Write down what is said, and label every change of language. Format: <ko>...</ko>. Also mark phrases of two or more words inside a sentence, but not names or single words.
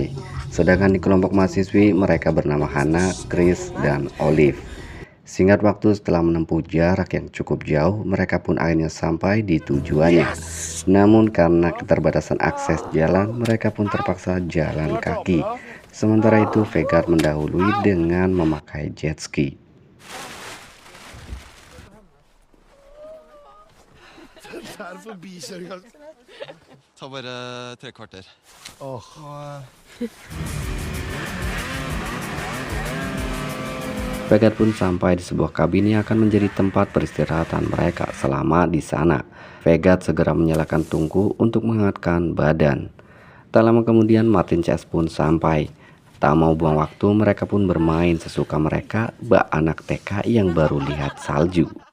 <id>Sedangkan di kelompok mahasiswi mereka bernama Hannah, Chris, dan Olive. Singkat waktu setelah menempuh jarak yang cukup jauh, mereka pun akhirnya sampai di tujuannya. Namun karena keterbatasan akses jalan, mereka pun terpaksa jalan kaki. Sementara itu Vegard mendahului dengan memakai jet ski.</id> <no>Ta bare 3 kvarter.</no> <id>Vegard pun sampai di sebuah kabin yang akan menjadi tempat peristirahatan mereka selama di sana. Vegard segera menyalakan tungku untuk menghangatkan badan. Tak lama kemudian Martin CS pun sampai. Tak mau buang waktu, mereka pun bermain sesuka mereka, bak anak TK yang baru lihat salju.</id>